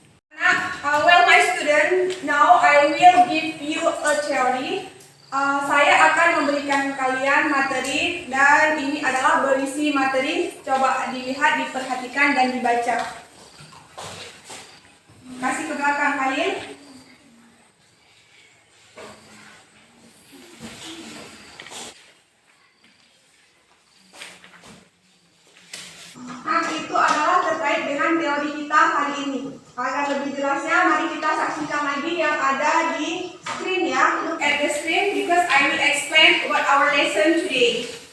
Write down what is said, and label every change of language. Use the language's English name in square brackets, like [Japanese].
[English] Nah, well my student, now I will give you a theory. [Indonesian] Saya akan memberikan kalian materi dan ini adalah berisi materi. Coba dilihat, diperhatikan dan dibaca. Kasih ke belakang Khalil. Nah, itu adalah terkait dengan teori kita hari ini. Agar lebih jelasnya, mari kita saksikan lagi yang ada di screen ya. [English] Look at the screen because I will explain what our lesson today.